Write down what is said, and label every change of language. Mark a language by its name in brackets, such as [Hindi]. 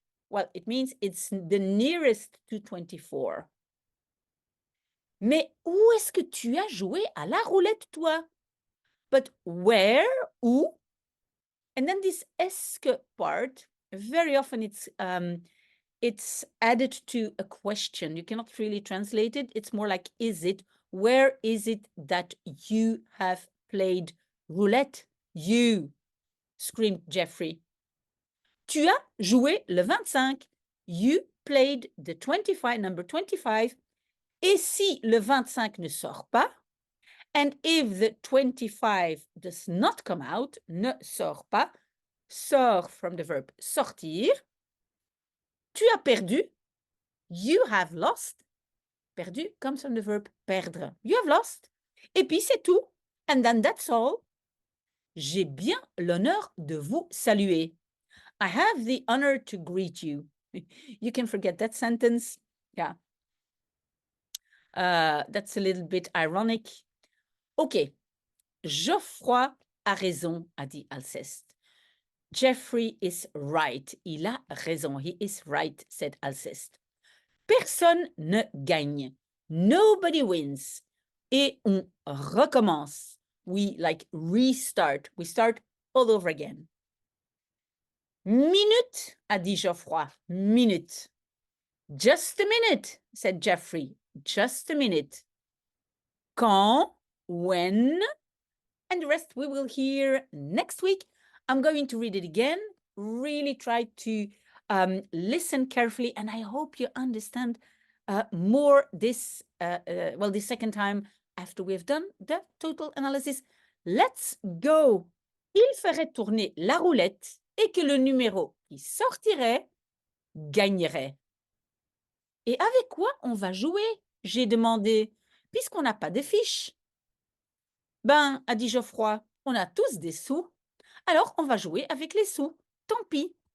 [English] Well, it means it's the nearest to 24. [French] Mais où est-ce que tu as joué à la roulette, toi? [English] But where, où? And then this esque part, very often it's added to a question. You cannot really translate it. It's more like, is it? Where is it that you have played roulette? You, screamed Jeffrey. [French] Tu as joué le 25. [English] You played the 25, number 25. [French] Et si le 25 ne sort pas, [English] and if the 25 does not come out, ne sort pas, sort from the verb sortir, [French] tu as perdu, [English] you have lost. Perdu comes from the verb perdre. You have lost. [French] Et puis c'est tout. [English] And then that's all. [French] J'ai bien l'honneur de vous saluer. [English] I have the honor to greet you. You can forget that sentence. Yeah. That's a little bit ironic. [French] OK. Geoffroy a raison, a dit Alceste. [English] Jeffrey is right. [French] Il a raison. [English] He is right, said Alceste. [French] Personne ne gagne. [English] Nobody wins. [French] Et on recommence. [English] We like restart. We start all over again. [French] Minute, a dit Geoffroy. [English] Minute. Just a minute, said Jeffrey. Just a minute. Quand, when, and the rest we will hear next week. I'm going to read it again. Really try to listen carefully, and I hope you understand more this, the second time after we've done the total analysis. Let's go. [French] Il ferait tourner la roulette et que le numéro qui sortirait gagnerait. Et avec quoi on va jouer? J'ai demandé, puisqu'on n'a pas de fiches. Ben, a dit Geoffroy, on a tous des sous. Alors, on va jouer avec les sous. Tant pis.